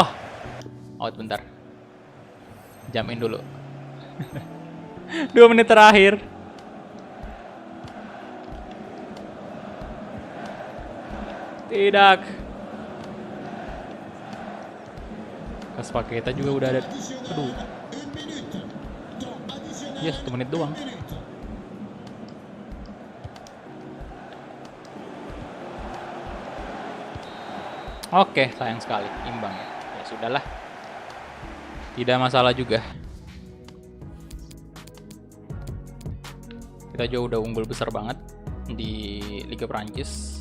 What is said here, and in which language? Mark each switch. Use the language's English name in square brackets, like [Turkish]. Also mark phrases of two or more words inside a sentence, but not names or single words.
[Indonesian] Out bentar. Jamin dulu. 2 menit terakhir. Tidak. Kas Paketa juga udah ada. Aduh. [French] Une minute. Temps additionnel. [Indonesian] Yes, 1 menit doang. [French] Une minute. [Indonesian] Oke, sayang sekali. Imbang ya. Ya sudahlah. Tidak masalah juga. Kita juga udah unggul besar banget di Liga Prancis.